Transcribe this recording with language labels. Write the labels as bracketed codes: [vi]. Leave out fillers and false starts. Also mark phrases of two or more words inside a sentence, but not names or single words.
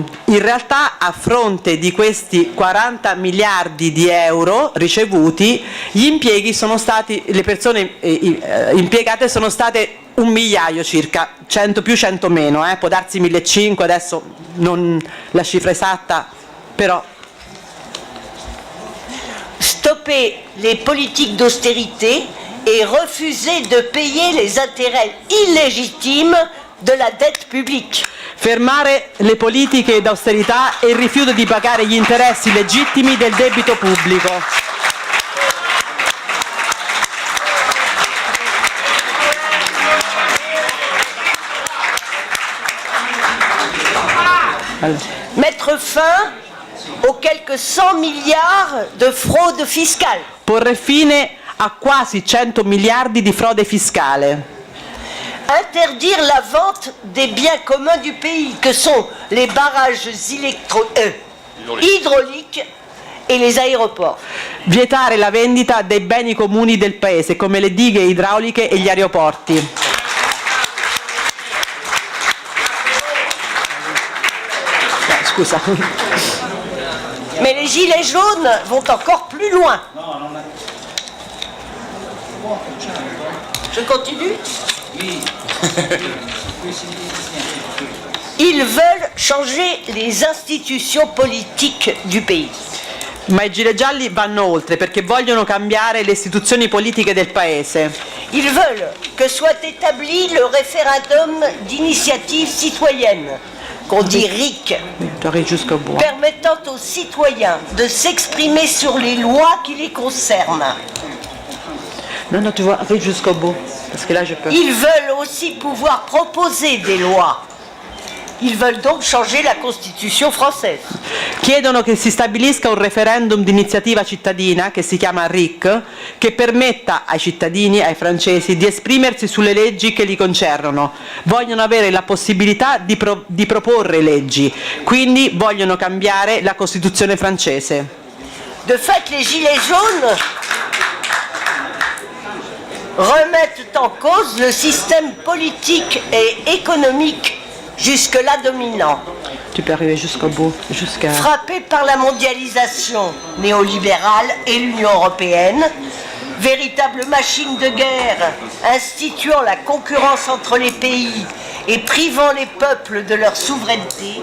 [it] In realtà a fronte di questi 40 miliardi di euro ricevuti gli impieghi sono stati, le persone impiegate sono state 1 migliaio circa, 100 più 100 meno, può darsi 1.500, adesso non la cifra esatta, però. [fr] Stopper les politiques d'austérité et refuser de payer les intérêts illégitimes de la dette publique. [it] Fermare le politiche d'austerità e il rifiuto di pagare gli interessi legittimi del debito pubblico. [fr] Mettre fin aux quelques 100 milliards de fraude fiscale. [it] Porre fine a quasi 100 miliardi di frode fiscale. [fr] Interdire la vente des biens communs du pays, que sont les barrages hydrauliques e les aéroports. [it] Vietare la vendita dei beni comuni del paese, come le dighe idrauliche e gli aeroporti. Scusa. [fr] Mais les gilets jaunes vont encore plus loin. Je continue? Ils veulent changer les institutions politiques du pays. [it] Ma i gilet gialli vanno oltre perché vogliono cambiare le istituzioni politiche del paese. [fr] Ils veulent que soit établi le référendum d'initiative citoyenne, qu'on dit RIC, Torri jusqu'au bout. permettant aux citoyens de s'exprimer sur les lois qui les concernent. Non, non, tu vois, arrive jusqu'au bout. Parce que là, je peux. Ils veulent aussi pouvoir proposer des lois. Ils veulent donc changer la Costitution française. [it] Chiedono che si stabilisca un referendum di iniziativa cittadina, che si chiama RIC, che permetta ai cittadini, ai francesi, di esprimersi sulle leggi che li concernono. Vogliono avere la possibilità di proporre leggi, quindi vogliono cambiare la Costituzione francese. [fr] De fait, les Gilets jaunes remettent en cause le système politique et économique jusque-là dominant, Tu peux arriver jusqu'au bout, jusqu'à... frappé par la mondialisation néolibérale et l'Union européenne, véritable machine de guerre instituant la concurrence entre les pays et privant les peuples de leur souveraineté.